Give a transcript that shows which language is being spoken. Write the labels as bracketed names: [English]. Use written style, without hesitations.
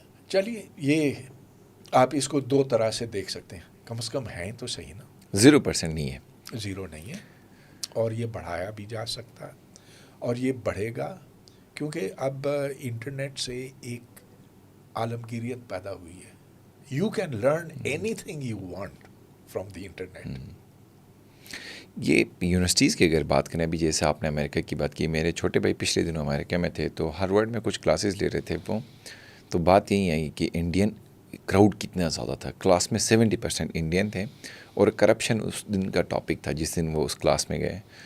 [Urdu] چلیے، یہ آپ اس کو دو طرح سے دیکھ سکتے ہیں، کم از کم ہیں تو صحیح نا. 0% نہیں ہے، زیرو نہیں ہے، اور یہ بڑھایا بھی جا سکتا ہے، اور یہ بڑھے گا، کیونکہ اب انٹرنیٹ سے ایک عالمگیریت پیدا ہوئی ہے. [English] You can learn anything you want from the internet. [Urdu] یہ یونیورسٹیز کی اگر بات کریں، ابھی جیسے آپ نے امریکہ کی بات کی، میرے چھوٹے بھائی پچھلے دنوں امریکہ میں تھے تو ہارورڈ میں کچھ کلاسز لے رہے تھے وہ، تو بات یہی آئی کہ انڈین کراؤڈ کتنا زیادہ تھا. کلاس میں 70% انڈین تھے، اور کرپشن اس دن کا ٹاپک تھا جس دن وہ اس کلاس میں گئے.